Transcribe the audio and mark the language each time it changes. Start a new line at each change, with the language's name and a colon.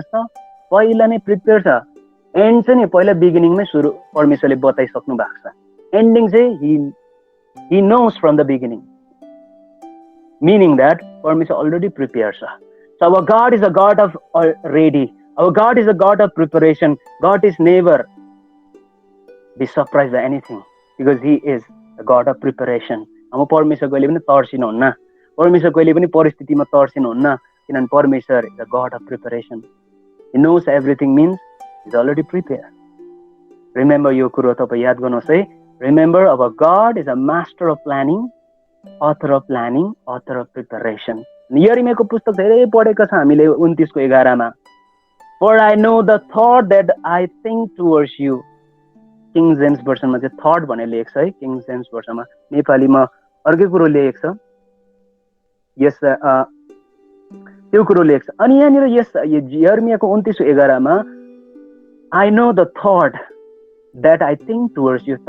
Nepali: हेर्नुहोस् त, पहिला नै प्रिपेयर छ। एन्ड चाहिँ नि पहिला बिगिनिङमै सुरु परमेश्वरले बताइसक्नु भएको छ।
English: Ending चाहिँ he knows from the beginning, meaning that परमेश्वर already prepared छ. So our God is a God of ready. Our God is a God of preparation. God is never be surprised by anything because he is a God of preparation.
Nepali: हम परमेश्वर कहिले पनि तर्सिनुहुन्न, परमेश्वर कहिले पनि परिस्थितिमा तर्सिनुहुन्न, किनभने परमेश्वर
English: is a God of preparation. He knows everything means is already prepare. Remember
Nepali: यो कुरो तपाईँ याद गर्नुहोस् है.
English: Remember अब God is a master of planning, author of planning, author of preparation.
Nepali: यिर्मियाको पुस्तक धेरै पढेको छ हामीले 29:11.
English: For I know the thought that I think towards you.
Nepali: King James भर्सनमा चाहिँ थट भनेर लेखेको छ है. King James भर्सनमा. नेपालीमा अर्कै कुरो लेखेको छ. यस त्यो कुरो लेख्छ. अनि यहाँनिर यस यिर्मियाको 29:11
English: I know the thought that I think towards you.